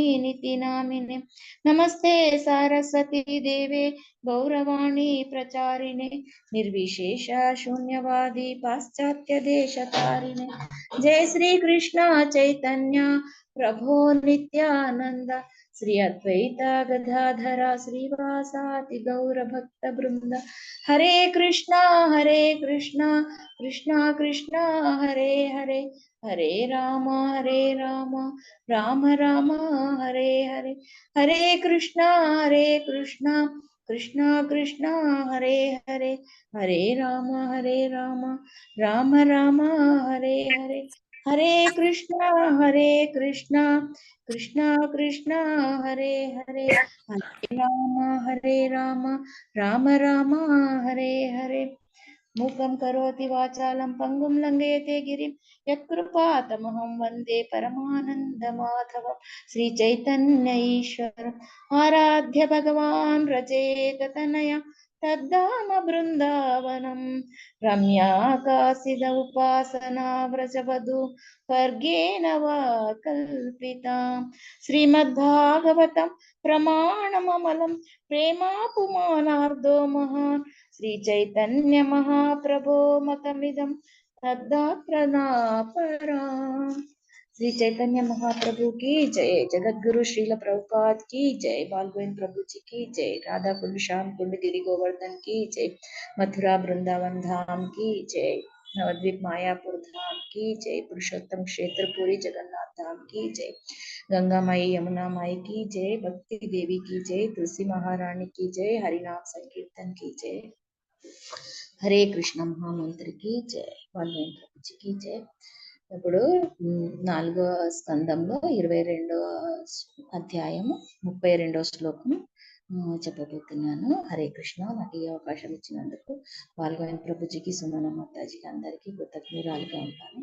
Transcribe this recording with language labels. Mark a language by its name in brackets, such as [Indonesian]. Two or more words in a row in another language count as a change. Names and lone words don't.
[Sanskrit] निति नामिने नमस्ते सारस्वती देवे गौरवाणी प्रचारिणे निर्विशेष शून्यवादी पाश्चात्य देशतारिणे जय श्री कृष्ण चैतन्य प्रभो नित्यानंद श्री अद्वैत गदाधर श्रीवासादि गौर भक्त वृंद हरे कृष्णा कृष्णा कृष्णा हरे हरे हरे राम राम राम हरे हरे हरे कृष्णा कृष्णा कृष्णा हरे हरे हरे राम राम राम हरे हरे हरे कृष्णा कृष्णा कृष्णा हरे हरे हरे राम राम हरे हरे मूकं करोति वाचालं पङ्गुं लङ्घयते गिरिं यत्कृपातमहं वन्दे परमानन्दमाधवं श्रीचैतन्य ईश्वरम् आराध्य भगवान् रचेततनया तद्धाम बृन्दावनं रम्या कासिद उपासना व्रजवधू वर्गेण वा कल्पिता श्रीमद्भागवतं प्रमाणममलं प्रेमापुमानार्दो महान् श्री चैतन्य महाप्रभो मतमिदं तद्दात्रनापरा [Hindi] श्री चैतन्य महाप्रभु की जय। जगद्गुरु श्रील प्रभुपाद की जय। बाल गोविंद प्रभु जी की जय। राधा कुंड श्याम कुंड गिरि गोवर्धन की जय। मथुरा वृंदावन धाम की जय। नवद्वीप मायापुर धाम की जय, पुरुषोत्तम क्षेत्रपुरी जगन्नाथ धाम की जय, गंगा माई यमुना माई की जय, भक्ति देवी की जय, तुलसी महारानी की जय, हरिनाम संकीर्तन की जय, हरे कृष्ण महामंत्र की जय, की जय। [Telugu] ఇప్పుడు 4వ స్కందంలో 22వ అధ్యాయము 32వ శ్లోకం చెప్పబోతున్నాను. హరే కృష్ణ. నాకు ఈ అవకాశం ఇచ్చినందుకు పాల్గొని ప్రభుజీకి, సుమన మాతాజీకి అందరికీ కృతజ్ఞురాలుగా ఉంటాను.